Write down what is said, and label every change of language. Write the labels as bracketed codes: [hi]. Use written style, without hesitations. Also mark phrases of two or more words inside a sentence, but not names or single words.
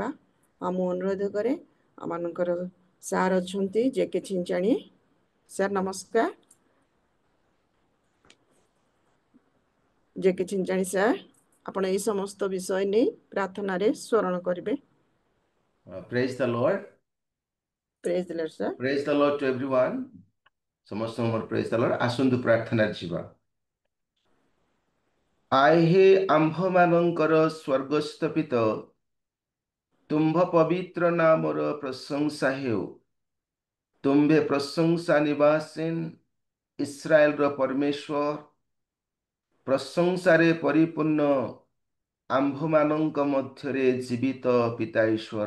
[or] ଆଉ ମୁଁ ଅନୁରୋଧ କରେ, ଆମମାନଙ୍କର ସାର୍ ଅଛନ୍ତି ଜେକେ ଛିଞ୍ଚାଣି ସାର୍, ନମସ୍କାର। ଜେକେ ଛିଞ୍ଚାଣି ସାର୍, ଆପଣ ଏହି ସମସ୍ତ ବିଷୟ ନେଇ ପ୍ରାର୍ଥନାରେ ସ୍ମରଣ କରିବେ। [en] Praise the Lord. praise the Lord sir. Praise the Lord to everyone. [or] ସମସ୍ତଙ୍କର [en] praise the Lord। [or] ଆସନ୍ତୁ ପ୍ରାର୍ଥନାରେ ଯିବା। ଆହେ ଆମ୍ଭମାନଙ୍କର ସ୍ୱର୍ଗସ୍ଥ ପିତା, ତୁମ୍ଭ ପବିତ୍ର ନାମର ପ୍ରଶଂସା ହେଉ। ତୁମ୍ଭେ ପ୍ରଶଂସା ନିବାସୀନ, ଇସ୍ରାଏଲର ପରମେଶ୍ୱର, ପ୍ରଶଂସାରେ ପରିପୂର୍ଣ୍ଣ ଆମ୍ଭମାନଙ୍କ ମଧ୍ୟରେ ଜୀବିତ ପିତା ଈଶ୍ୱର।